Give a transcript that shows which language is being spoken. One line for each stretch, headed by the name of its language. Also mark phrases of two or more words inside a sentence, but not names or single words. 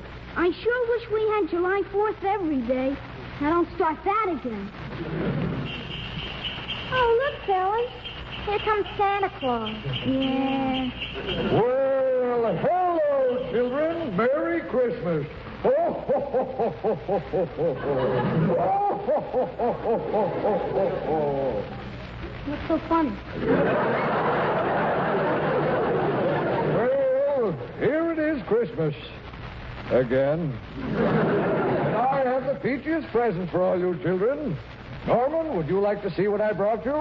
English: I sure wish we had July 4th every day. Now don't start that again. Oh, look, fellas. Here comes Santa Claus. Yeah. Well, hello, children. Merry Christmas. Oh, ho, ho, ho, ho, ho, ho, ho, ho. Oh, ho, ho, ho, ho, ho, ho, ho. What's so funny? Well, here it is, Christmas. Again. And I have the peachiest present for all you children. Norman, would you like to see what I brought you?